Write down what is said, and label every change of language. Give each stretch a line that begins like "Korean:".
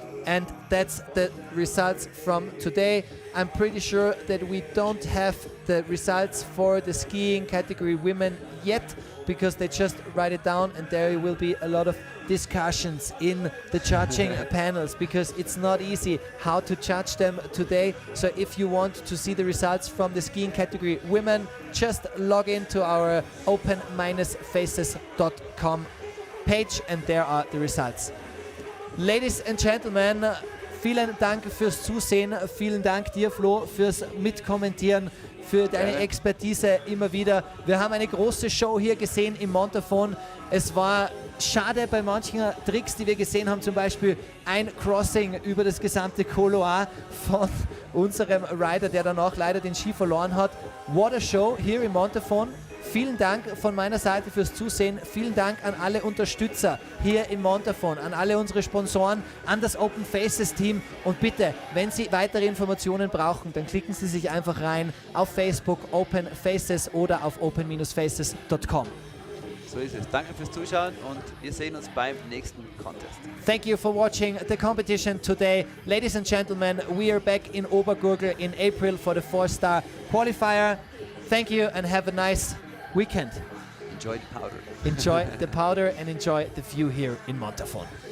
English: And that's the results from today. I'm pretty sure that we don't have the results for the skiing category women yet, because they just write it down, and there will be a lot of discussions in the judging panels, because it's not easy how to judge them today. So if you want to see the results from the skiing category women, just log into our open-faces.com page, and there are the results. Ladies and Gentlemen,
German: vielen Dank fürs Zusehen, vielen Dank dir, Flo, fürs Mitkommentieren, für deine Expertise immer wieder. Wir haben eine große Show hier gesehen im Montafon. Es war schade bei manchen Tricks, die wir gesehen haben, zum Beispiel ein Crossing über das gesamte Couloir von unserem Rider, der danach leider den Ski verloren hat.
English: What a show
German: hier im Montafon. Vielen Dank von meiner Seite fürs Zusehen. Vielen Dank an alle Unterstützer hier im Montafon, an alle unsere Sponsoren, an das Open Faces Team. Und bitte, wenn Sie weitere Informationen brauchen, dann klicken Sie sich einfach rein auf Facebook, Open Faces, oder auf open-faces.com. So ist es. Danke fürs Zuschauen und wir sehen uns beim nächsten Contest.
English: Thank you for watching the competition today. Ladies and gentlemen, we are back in Obergurgl in April for the 4-star qualifier. Thank you and have a nice weekend. Enjoy the powder. Enjoy the powder and enjoy the view here in Montafon.